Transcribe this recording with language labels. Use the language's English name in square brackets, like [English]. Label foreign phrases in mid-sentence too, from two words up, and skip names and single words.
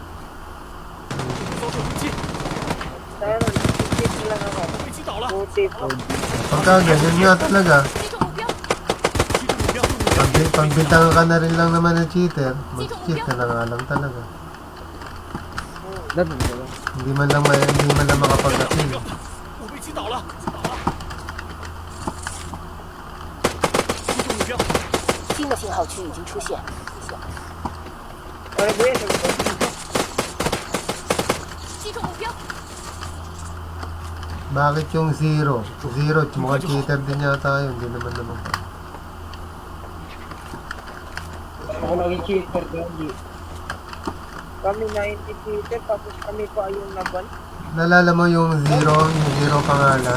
[Filipino] Sana, nag-cheat lang ako. Buti po. Pagka ganyan nga talaga, pagbintangan ka na rin lang naman ng cheater, mag-cheat ka na nga lang talaga. Hindi man lang makapag-appeal. [Chinese] 新的信号区已经出现。 [Filipino] Ano ba yan? [Chinese] 击中目标。 [Filipino] Bakit yung zero? Zero, mukhang cheater din yata yun. Hindi naman. Ako naging cheater doon. Kami 90 cheater, tapos kami pa yung naban. Nalala mo yung zero pangalan?